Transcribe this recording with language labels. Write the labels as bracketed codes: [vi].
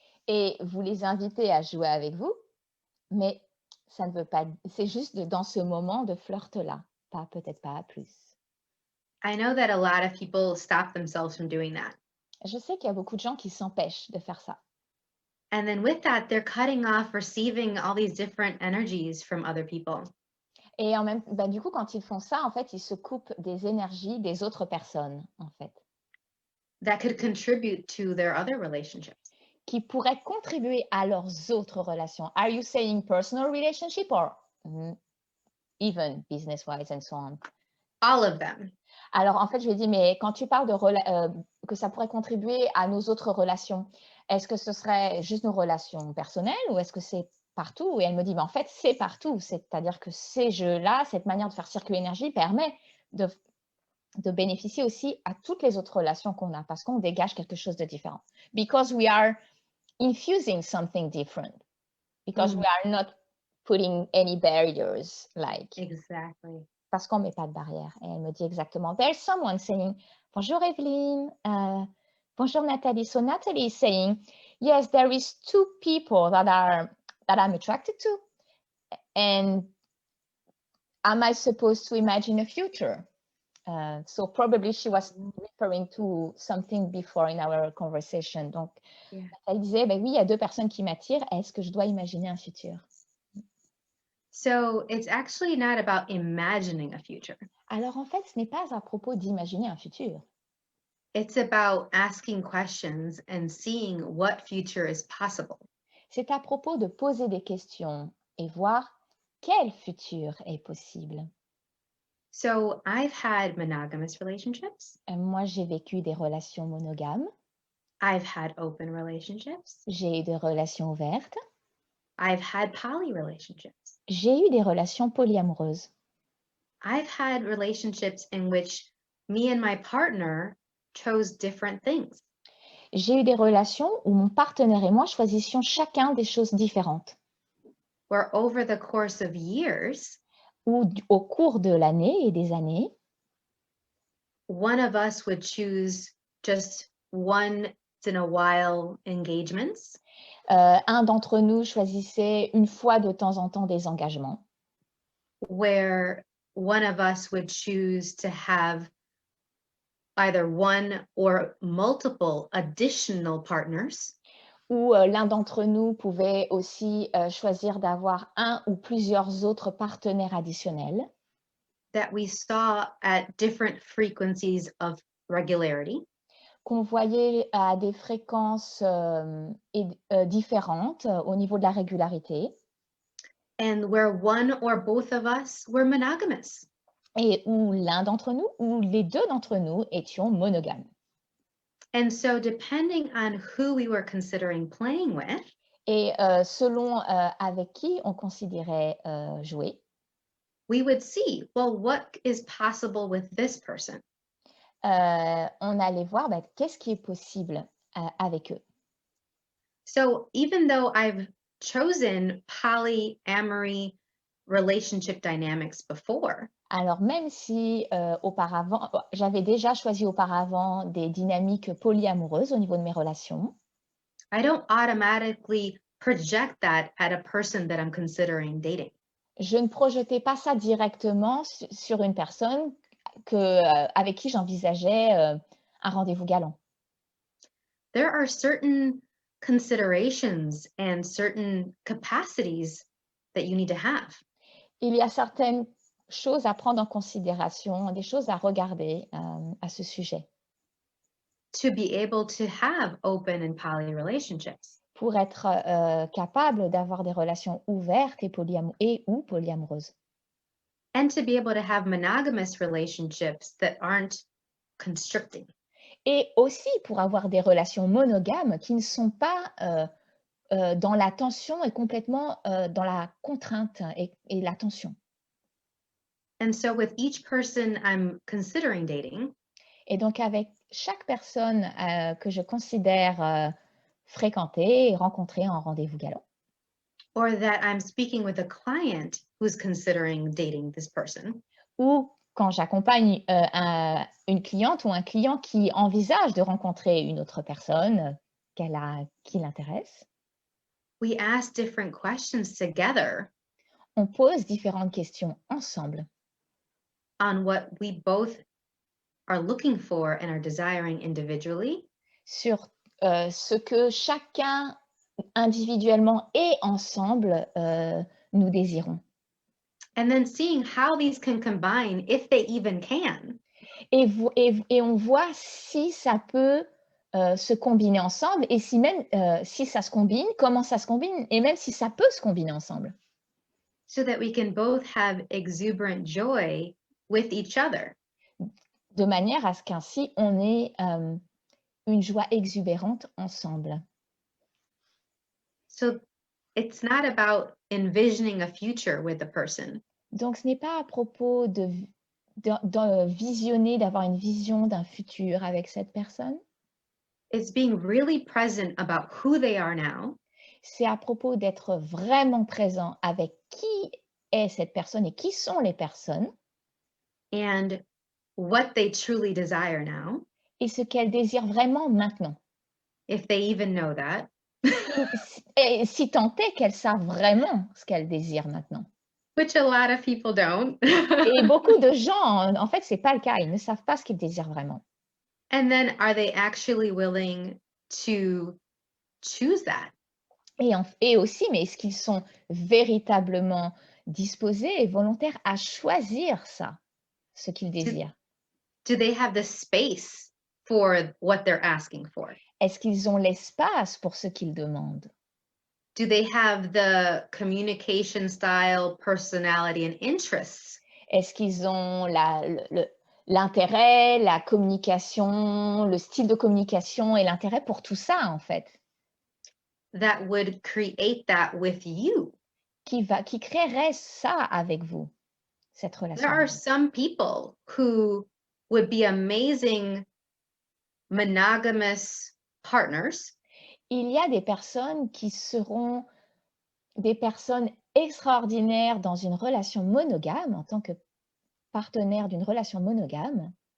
[fr] Et vous les invitez à jouer avec vous, mais ça ne veut pas, c'est juste dans ce moment de flirt-là, peut-être pas à plus. [en] I know that a lot of people stop themselves from doing that. [fr] Je sais qu'il y a beaucoup de gens qui s'empêchent de faire ça. [en] And then with that, they're cutting off receiving all these different energies from other people. [fr] Et en même, du coup, quand ils font ça, en fait, ils se coupent des énergies des autres personnes, en fait, [en] that could contribute to their other relationships. [fr] qui pourraient contribuer à leurs autres relations. [en] Are you saying personal relationship or even business-wise and so on? All of them. [fr] Alors, en fait, je lui ai dit, mais quand tu parles que ça pourrait contribuer à nos autres relations, est-ce que ce serait juste nos relations personnelles ou est-ce que c'est partout? Et elle me dit, en fait, c'est partout. C'est-à-dire que ces jeux-là, cette manière de faire circuler l'énergie permet de bénéficier aussi à toutes les autres relations qu'on a parce qu'on dégage quelque chose de différent. [en] Because we are infusing something different. Because we are not putting any barriers, like. Exactly. [fr] Parce qu'on ne met pas de barrière. Et elle me dit exactement, [en] there's someone saying, [fr] bonjour Evelyne, bonjour Nathalie. [en] So Nathalie is saying, yes, there is two people that I'm attracted to. And am I supposed to imagine a future? So probably she was referring to something before in our conversation. [fr] Donc, elle disait, oui, il y a deux personnes qui m'attirent. Est-ce que je dois imaginer un futur? [en] So it's actually not about imagining a future. [fr] Alors, en fait, ce n'est pas à propos d'imaginer un futur. [en] It's about asking questions and seeing what future is possible. [fr] C'est à propos de poser des questions et voir quel futur est possible. [en] So I've had monogamous relationships. [fr] Moi, j'ai vécu des relations monogames. [en] I've had open relationships. [fr] J'ai eu des relations ouvertes. [en] I've had poly relationships. [fr] J'ai eu des relations polyamoureuses. [en] I've had relationships in which me and my partner chose different things. [fr] J'ai eu des relations où mon partenaire et moi choisissions chacun des choses différentes. [en] Where over the course of years, [fr] Ou au cours de l'année et des années, [en] one of us would choose just once in a while engagements. [fr] Un d'entre nous choisissait une fois de temps en temps des engagements. [en] Where one of us would choose to have either one or multiple additional partners. [fr] Où l'un d'entre nous pouvait aussi choisir d'avoir un ou plusieurs autres partenaires additionnels. [en] That we saw at different frequencies of regularity. [fr] Qu'on voyait à des fréquences différentes au niveau de la régularité. [en] And where one or both of us were monogamous. [fr] Et où l'un d'entre nous ou les deux d'entre nous étions monogames. [en] And so depending on who we were considering playing with, [fr] et selon avec qui on considérait jouer, [en] we would see, well, what is possible with this person? [fr] On allait voir qu'est-ce qui est possible avec eux. [en] So even though I've chosen polyamory relationship dynamics before, [fr] alors même si auparavant, j'avais déjà choisi auparavant des dynamiques polyamoureuses au niveau de mes relations, [en] I don't automatically project that at a person that I'm considering dating. [fr] Je ne projetais pas ça directement sur une personne avec qui j'envisageais un rendez-vous galant. [en] There are certain considerations and certain capacities that you need to have. [fr] Il y a certaines choses à prendre en considération, des choses à regarder à ce sujet. [en] To be able to have open and poly relationships. [fr] Pour être capable d'avoir des relations ouvertes et ou polyamoureuses. [en] And to be able to have monogamous relationships that aren't constricting. [fr] Et aussi pour avoir des relations monogames qui ne sont pas dans la tension et complètement dans la contrainte et la tension. [en] And so with each person I'm considering dating, [fr] et donc avec chaque personne que je considère fréquenter et rencontrer en rendez-vous galant, [en] or that I'm speaking with a client who's considering dating this person, [fr] ou quand j'accompagne une cliente ou un client qui envisage de rencontrer une autre personne qui l'intéresse, [en] we ask different questions together [fr] on pose différentes questions ensemble [en] on what we both are looking for and are desiring individually, [fr] sur ce que chacun individuellement et ensemble nous désirons. [en] And then seeing how these can combine, if they even can. [fr] Et on voit si ça peut se combiner ensemble et si même si ça se combine, comment ça se combine et même si ça peut se combiner ensemble. [en] So that we can both have exuberant joy with each other. [fr] De manière à ce qu'ainsi on ait une joie exubérante ensemble. [en] So it's not about envisioning a future with a person. [fr] Donc ce n'est pas à propos de visionner, d'avoir une vision d'un futur avec cette personne. [en] It's being really present about who they are now. [fr] C'est à propos d'être vraiment présent avec qui est cette personne et qui sont les personnes. [en] And what they truly desire now. [fr] Et ce qu'elles désirent vraiment maintenant. [en] If they even know that. [fr] Et si tant est qu'elles savent vraiment ce qu'elles désirent maintenant. [en] Which a lot of people don't. [fr] Et beaucoup de gens, en fait, c'est pas le cas. Ils ne savent pas ce qu'ils désirent vraiment. [en] And then are they actually willing to choose that? [fr] Et aussi, mais est-ce qu'ils sont véritablement disposés et volontaires à choisir ça, ce qu'ils désirent? [en] Do they have the space for what they're asking for? [fr] Est-ce qu'ils ont l'espace pour ce qu'ils demandent? [en] Do they have the communication style, personality, and interests? [fr] Est-ce qu'ils ont l'intérêt, la communication, le style de communication et l'intérêt pour tout ça, en fait? [en] That would create that with you. [fr] Qui créerait ça avec vous, cette relation? [en] There are some people who would be amazing monogamous partners. [fr] Il y a des personnes qui seront des personnes extraordinaires dans une relation monogame, en tant que partenaire d'une relation monogame,